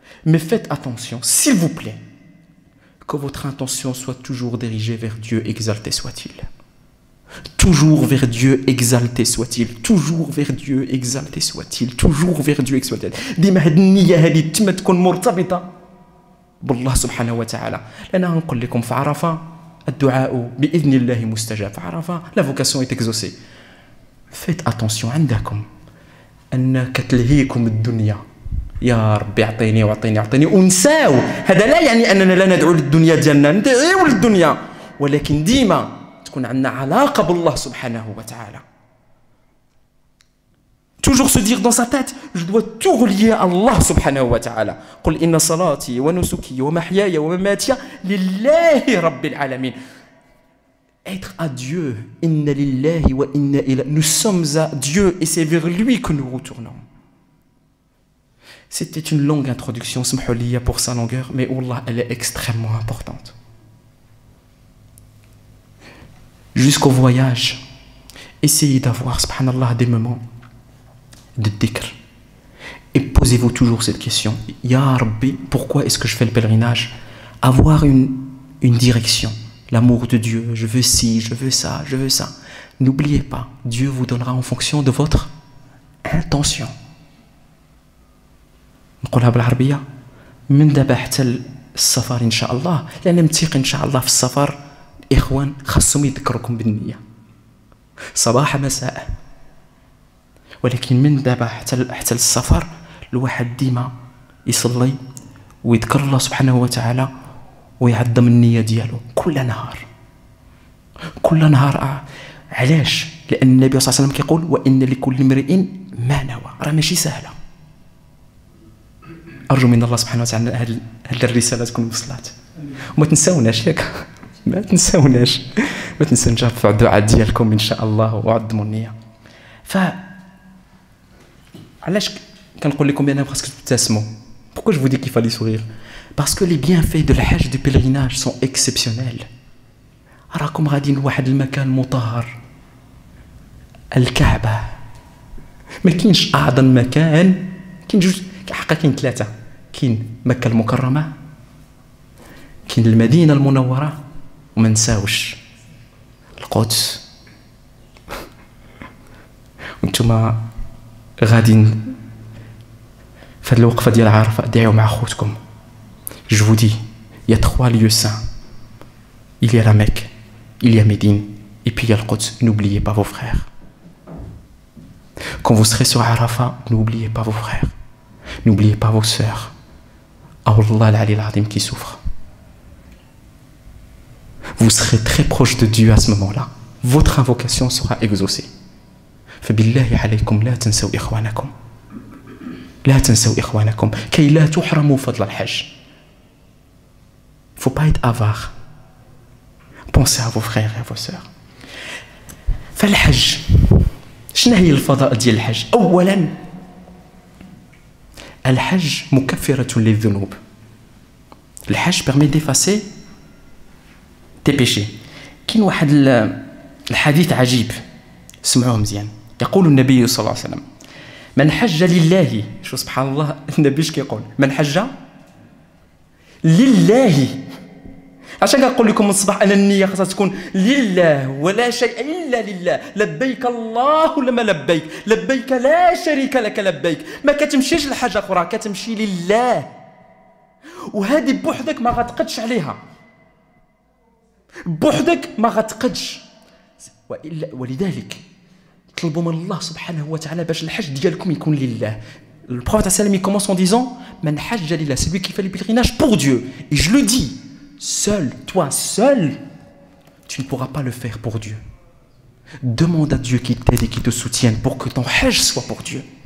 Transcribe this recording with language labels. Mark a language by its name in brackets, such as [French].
[French] Mais faites attention, s'il vous plaît, que votre intention soit toujours dirigée vers Dieu, exalté soit-il. Toujours vers Dieu, exalté soit-il. Toujours vers Dieu, exalté soit-il. Toujours vers Dieu, exalté. [Arabic] ديما هاد النية هادي تما تكون مرتبطة بالله سبحانه وتعالى. لأنا نقول لكم في عرفة الدعاء بإذن الله مستجاب. في عرفة [French] la vocation est exaucée. Faites attention [Arabic] عندكم أن كتلهيكم الدنيا. يا ربي اعطيني واعطيني اعطيني ونساو. هذا لا يعني أننا لا ندعو للدنيا ديالنا، ندعيو للدنيا، ولكن ديما تكون عندنا علاقة بالله سبحانه وتعالى. [French] Toujours se dire dans sa tête, je dois tout relier à Allah subhanahu wa ta'ala. [Arabic] قل إن صلاتي ونسكي ومحياي ومماتي لله رب العالمين. [French] Être à Dieu, [Arabic] inna lillahi wa inna ilayhi. [French] Nous sommes à Dieu et c'est vers lui que nous retournons. C'était une longue introduction, smhouliya pour sa longueur, mais wallah, elle est extrêmement importante. Jusqu'au voyage, essayez d'avoir, subhanallah, des moments de dhikr. Et posez-vous toujours cette question. Ya Rabbi, pourquoi est-ce que je fais le pèlerinage? Avoir une direction. L'amour de Dieu, je veux ci, je veux ça, je veux ça. N'oubliez pas, Dieu vous donnera en fonction de votre intention. [Arabic] نقولها بالعربية من دابا حتى السفر إن شاء الله، لأن متيق إن شاء الله في السفر إخوان خاصهم يذكركم بالنية صباح مساء. ولكن من دابا حتى السفر الواحد ديما يصلي ويذكر الله سبحانه وتعالى ويعظم النية ديالو كل نهار. علاش؟ لأن النبي صلى الله عليه وسلم كيقول وإن لكل امرئ ما نوى. راه ماشي سهلة. أرجو من الله سبحانه وتعالى هذه الرسالة تكون وصلت وما تنساوناش ياك ما تنساوناش ترفعوا الدعاء ديالكم إن شاء الله وعظموا النية. علاش كنقول لكم بأنها خاصكم تبتسموا؟ [French] Pourquoi je vous dis qu'il fallait sourire? Parce que les bienfaits de l'hajj du pèlerinage sont exceptionnels. [Arabic] راكم غاديين لواحد المكان مطهر، الكعبة. ما كاينش أعظم مكان، كاين جوج حقا، كاين ثلاثة، كاين مكة المكرمة، كاين المدينة المنورة، وما نساوش القدس. وانتم غاديين في هذه الوقفة ديال عرفة ادعيو مع خوتكم. [French] Je vous dis, il y a 3 lieux saints. Il y a la Mecque, il y a Médine, et puis il y a le Quds. N'oubliez pas vos frères. Quand vous serez sur Arafat, n'oubliez pas vos frères, n'oubliez pas vos sœurs. Allah al-Ali al-Azim qui souffre. Vous serez très proche de Dieu à ce moment-là. Votre invocation sera exaucée. [Arabic] فبالله عليكم لا تنسوا إخوانكم. لا تنسوا إخوانكم كي لا تحرموا فضل الحج. [French] Il ne faut pas être avare. Pensez à vos frères et à vos sœurs. [Arabic] فالحج شنو هي الفضائل ديال الحج؟ أولاً الحج مكفرة للذنوب. [French] الحج permet d'effacer tes péchés. [Arabic] كاين واحد الحديث عجيب سمعوه مزيان. يقول النبي صلى الله عليه وسلم من حج لله. شو سبحان الله النبي اش كيقول؟ من حج لله. عشان كنقول لكم من الصباح ان النيه خاصها تكون لله ولا شيء الا لله. لبيك اللهم لبيك لبيك لا شريك لك لبيك. ما كتمشيش لحاجه اخرى كتمشي لله. وهذه بوحدك ما غتقدش عليها بوحدك ما غتقدش. ولذلك طلبوا من الله سبحانه وتعالى باش الحج ديالكم يكون لله. [French] Le prophète sallam il commence en disant [Arabic] man hajja lillah, [French] celui qui fait le pèlerinage pour Dieu. Et je le dis, seul, toi seul, tu ne pourras pas le faire pour Dieu. Demande à Dieu qu'il t'aide et qu'il te soutienne pour que ton hajj soit pour Dieu.